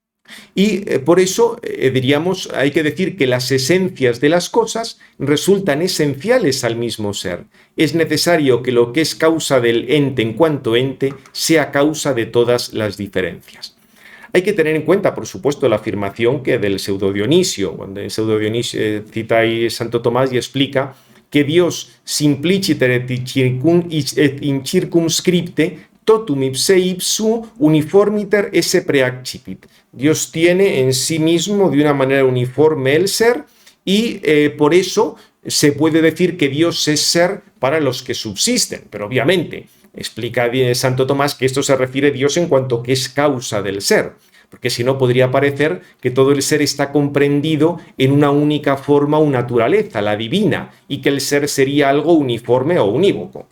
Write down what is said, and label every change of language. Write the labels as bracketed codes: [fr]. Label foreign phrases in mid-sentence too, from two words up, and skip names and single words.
[es] Y por eso diríamos, hay que decir que las esencias de las cosas resultan esenciales al mismo ser. Es necesario que lo que es causa del ente en cuanto ente sea causa de todas las diferencias. Hay que tener en cuenta, por supuesto, la afirmación que del Pseudo Dionisio, cuando el Pseudo Dionisio cita ahí Santo Tomás y explica que Dios [la] simpliciter et incircumscripte totum ipse ipsu uniformiter esse preaccipit. [es] Dios tiene en sí mismo de una manera uniforme el ser y por eso se puede decir que Dios es ser para los que subsisten, pero obviamente explica Santo Tomás que esto se refiere a Dios en cuanto que es causa del ser, porque si no podría parecer que todo el ser está comprendido en una única forma o naturaleza, la divina, y que el ser sería algo uniforme o unívoco.